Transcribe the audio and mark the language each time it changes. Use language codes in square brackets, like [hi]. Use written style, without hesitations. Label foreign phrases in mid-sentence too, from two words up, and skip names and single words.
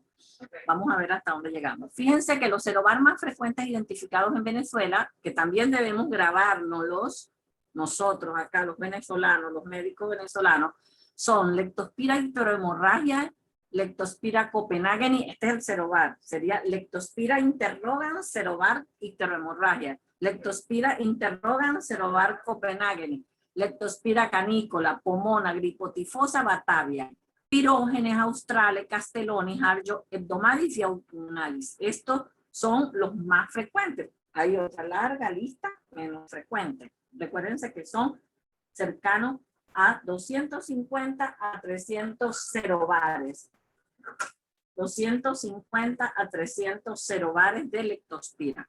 [es] Vamos a ver hasta dónde llegamos. Fíjense que los serobar más frecuentes identificados en Venezuela, que también debemos grabárnoslos nosotros acá, los venezolanos, los médicos venezolanos, son Leptospira icterohemorragia, Leptospira copenhageni, este es el serobar, sería Leptospira interrogans, serobar icterohemorragia, Leptospira interrogans, serobar copenhageni, Leptospira canícola, Pomona, gripotifosa, Batavia, Pirógenes australes, Castellonis, Jarrio, Hebdomadis y Autumnalis. Estos son los más frecuentes. Hay otra larga lista menos frecuentes. Recuérdense que son cercanos a 250 a 300 serobares. 250 a 300 serobares de leptospira.